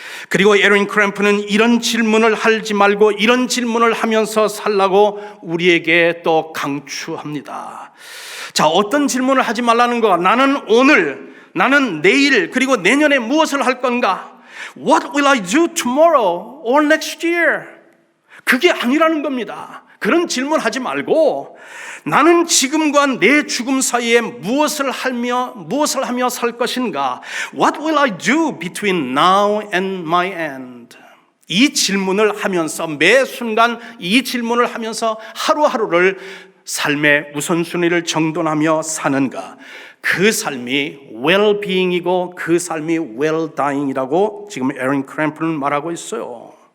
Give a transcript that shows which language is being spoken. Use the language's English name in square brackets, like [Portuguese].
[Korean] 그리고 에린 크램프는 이런 질문을 하지 말고 이런 질문을 하면서 살라고 우리에게 또 강추합니다. 자, 어떤 질문을 하지 말라는 거? 나는 오늘, 나는 내일, 그리고 내년에 무엇을 할 건가? [English] What will I do tomorrow or next year? [Korean] 그게 아니라는 겁니다. 그런 질문하지 말고 나는 지금과 내 죽음 사이에 무엇을 하며 살 것인가? [English] What will I do between now and my end? [Korean] 이 질문을 하면서 매 순간 이 질문을 하면서 하루하루를 삶의 우선순위를 정돈하며 사는가? 그 삶이 well-being이고 그 삶이 well-dying이라고 지금 에린 크램프는 말하고 있어요.